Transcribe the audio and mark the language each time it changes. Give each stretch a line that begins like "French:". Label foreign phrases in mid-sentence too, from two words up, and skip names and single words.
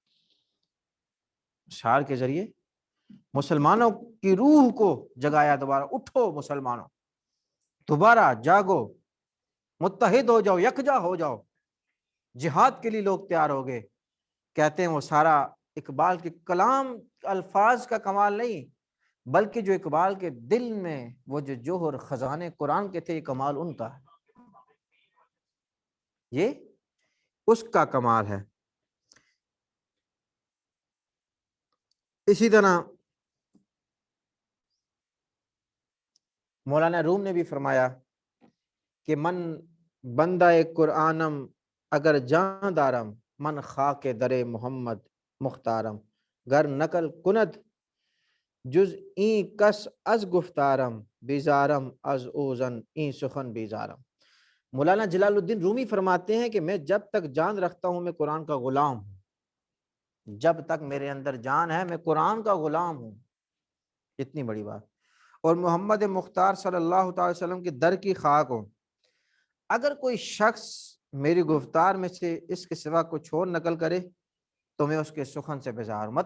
Urdu: اشعار کے ذریعے مسلمانوں کی روح کو جگایا، دوبارہ اٹھو مسلمانوں، دوبارہ جاگو، متحد ہو جاؤ، یکجا ہو جاؤ، جہاد کے لیے لوگ تیار ہو گئے، کہتے ہیں وہ سارا اقبال کے کلام الفاظ کا کمال نہیں، بلکہ جو اقبال کے دل میں وہ جو جوہر خزانے قرآن کے تھے، یہ کمال ان کا ہے، یہ اس کا کمال ہے۔ اسی طرح مولانا روم نے بھی فرمایا کہ
Persian: من بندہ قرآنم اگر جان دارم، من خاک در محمد مختارم، گر نقل کند جز این کس از گفتارم، بیزارم از اوزن این سخن بیزارم۔
Urdu: مولانا جلال الدین رومی فرماتے ہیں کہ میں جب تک جان رکھتا ہوں میں قرآن کا غلام ہوں، جب تک میرے اندر جان ہے میں قرآن کا غلام ہوں، اتنی بڑی بات۔ اور محمد مختار
Arabic: صلی اللہ تعالی وسلم
Urdu: کی در کی خاک ہوں، اگر کوئی شخص میری گفتار میں سے اس کے سوا کچھ اور نقل کرے تو میں اس کے سخن سے بیزار ہوں۔